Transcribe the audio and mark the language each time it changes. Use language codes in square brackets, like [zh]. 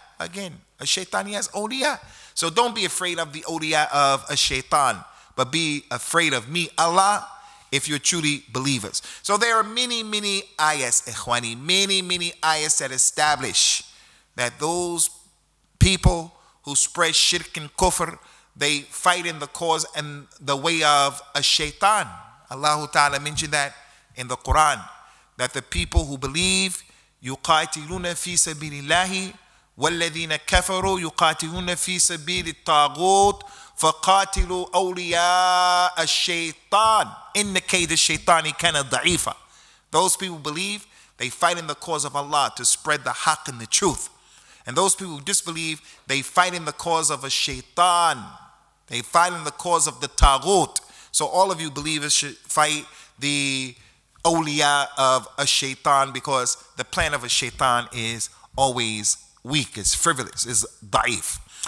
[en] Again, a shaitan, he has awliya. So don't be afraid of the awliya of a shaitan, but be afraid of me, Allah, if you're truly believers. So there are many, many ayahs, ikhwani, many ayahs that establish that those people who spread shirk and kufr, they fight in the cause and the way of a shaitan. Allah Ta'ala mentioned that in the Quran, that the people who believe, [ar] يُقَاتِلُونَ فِي سَبِيلِ اللَّهِ وَالَّذِينَ كَفَرُوا يُقَاتِلُونَ فِي سَبِيلِ الطَّاغُوتِ فَقَاتِلُوا أَوْلِيَاءَ الشَّيْطَانِ إِنَّ كَيْدَ الشَّيْطَانِ كَانَ ضَعِيفًا. [en] Those people believe, they fight in the cause of Allah to spread the haqq and the truth. And those people who disbelieve, they fight in the cause of a shaitan. They fight in the cause of the taghut. So all of you believers should fight the awliya of a shaitan, because the plan of a shaitan is always weak, is frivolous, is da'if.